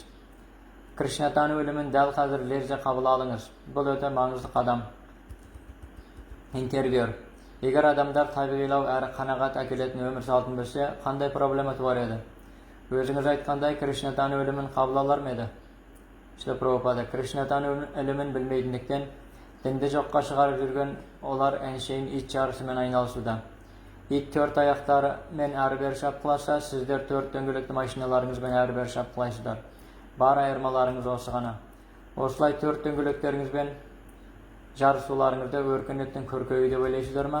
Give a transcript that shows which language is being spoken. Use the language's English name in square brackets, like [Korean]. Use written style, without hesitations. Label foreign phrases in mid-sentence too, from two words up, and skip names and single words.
[Kazakh] Кришна тану ілімін дәл қазір лезде қабыл алыңыз. Бұл өте маңызды қадам. Интервьюер. Егер адамдар табиғилау әрі қанағат әкелетін өмір салтын білсе, қандай проблема туар еді? Өзіңіз айтқандай Кришна тану ілімін қабыл алар ма еді? Шила Прабхупада. Кришна тану ілімін білмейтіндіктен дінді жоққа шығарып жүрген олар әншейін ит жарысымен айналысуда. Ит 4 аяқтары мен әрі-бері шапқыласа, сіздер 4 дөңгелекті машиналарыңызбен әрі-бері шапқылайсыздар. Бар айырмаларыңыз осы ғана. Осылай 4 дөңгелектеріңізбен жарысуларыңызда өркениеттің көркеюі деп ойлайсыздар ма?